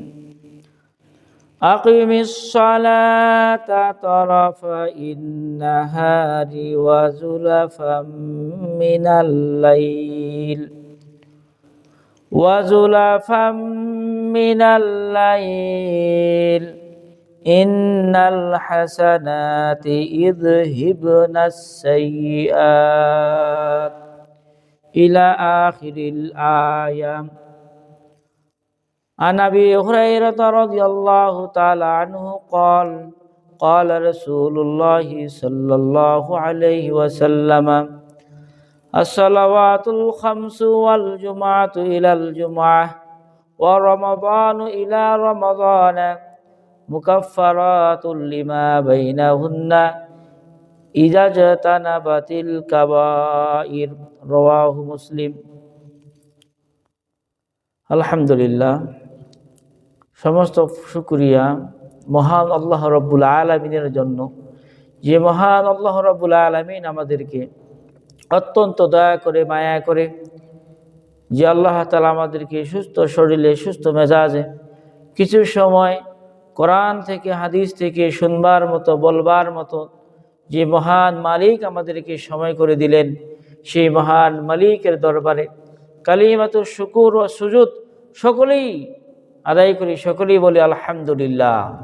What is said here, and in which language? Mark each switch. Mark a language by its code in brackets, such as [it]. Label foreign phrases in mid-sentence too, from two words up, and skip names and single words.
[ar] أقم الصلاة طرفي النهار وزلفا من الليل إن الحسنات يذهبن السيئات إلى آخر الآية. عن أبي هريرة رضي الله تعالى عنه قال رسول الله صلى الله عليه وسلم الصلوات الخمس والجمعة إلى الجمعة ورمضان إلى رمضان مكفرات لما بينهن إذا اجتنبت الكبائر رواه مسلم. [bn] আলহামদুলিল্লাহ, সমস্ত শুকরিয়া মহান [ar] الله رب العالمين [bn] জন্য, যে মহান [ar] الله رب العالمين [bn] আমাদেরকে অত্যন্ত দয়া করে মায়া করে, যে [ar] الله تعالى [bn] আমাদেরকে সুস্থ শরীরে সুস্থ মেজাজে কিছু সময় কোরআন থেকে হাদিস থেকে শুনবার মতো বলবার মতো যে মহান মালিক আমাদেরকে সময় করে দিলেন, সেই মহান মালিকের দরবারে [ar] كلمة الشكر [bn] ও সুজুদ সকলেই আদায় করি, সকলেই বলি আলহামদুলিল্লাহ।